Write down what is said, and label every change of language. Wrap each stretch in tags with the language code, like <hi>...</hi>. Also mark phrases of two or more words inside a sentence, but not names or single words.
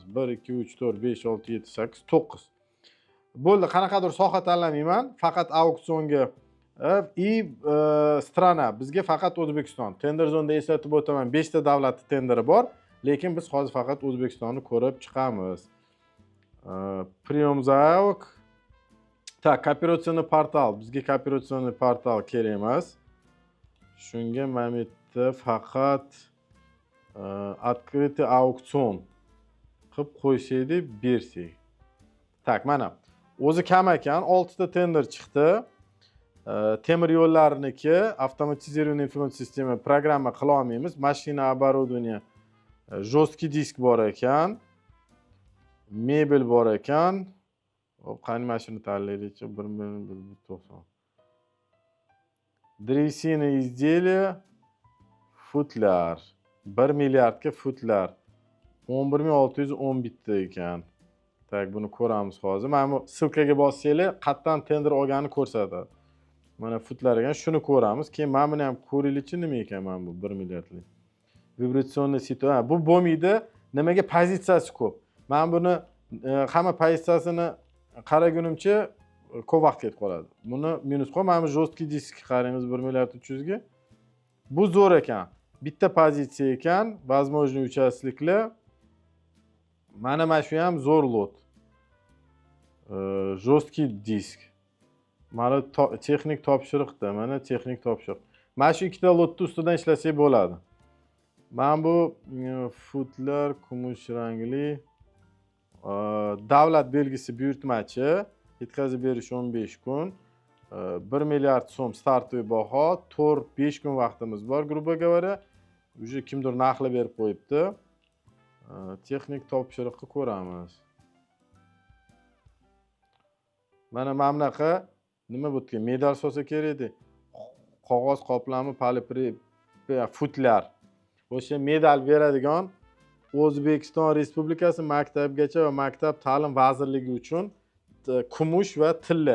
<uz>1 2 3 4 5 6 7 8 9. Bo'ldi, qanaqadir soha tanlamayman, faqat auksionga strana bizga faqat O'zbekiston. Tender zonda eslatib o'taman, 5 ta davlat tenderi bor, lekin biz hozir faqat O'zbekistonni ko'rib chiqamiz.</uz> <ru>Прием заявок. Так, операционный portal.</ru> <uz>Bizga</uz> <ru>операционный portal</ru> <uz>kerak emas. Shunga mana bu yerda faqat открытый auksion qilib qo'ysaydik, bersak. Tak, mana o'zi kam ekan, 6 ta tender chiqdi. Temir yo'llarniki</uz> <ru>avtomatizированный информационный sistema</ru> <uz>programma qila olmaymiz. Mashina</uz> <ru>оборудование, жесткий</ru> <uz>disk bor ekan. Mebel bor ekan. Hop, qani mashina tanlaylikchi, 1.90.</uz> <ru>Древесина изделия,</ru> <uz>futlar. 1 milliardga futlar. 11.610 bitta ekan. Tak, buni ko'ramiz hozir. Mana bu silkaga bossanglar, qayerdan tender olganini ko'rsatadi. Mana futlar ekan, shuni ko'ramiz. Keyin mana buni ham ko'ringlarchi, nima ekan mana bu 1 milliardlik. Vibratsionniy situatsiya. Bu bo'lmaydi. Nimaga? Pozitsiyasi ko'p. Men buni hamma pozitsiyasini qaragunimcha ko'p vaqt ketib qoladi. Buni minus qo'y. Mana bu</uz> <ru>жесткий disk</ru> <uz>qaraymiz 1 milliard 300 ga. Bu zo'r ekan. Bitta pozitsiya ekan,</uz> <ru>возможный участникlar.</ru> <uz>Mana shu ham zo'r lot.</uz> <ru>Жесткий disk.</ru> <uz>Mana texnik topshiriqda, mana texnik topshiriq. Mana shu ikkita lotni ustidan ishlasak bo'ladi. Mana bu futlar kumush rangli. Davlat belgisi buyurtmachi, yetkazib berish 15 kun. 1 milliard so'm startoviy baho, 4-5 kun vaqtimiz bor,</uz> <ru>грубо говоря.</ru> <uz>Уже kimdir narxlab berib qo'yibdi. Texnik topshiriqni ko'ramiz. Mana bunaqa nima bo'tga medal solsa kerak edi. Qog'oz qoplami polipri futlar. O'sha medal beradigan O'zbekiston Respublikasi maktabgacha va maktab ta'lim vazirligi uchun kumush va tilla.</uz>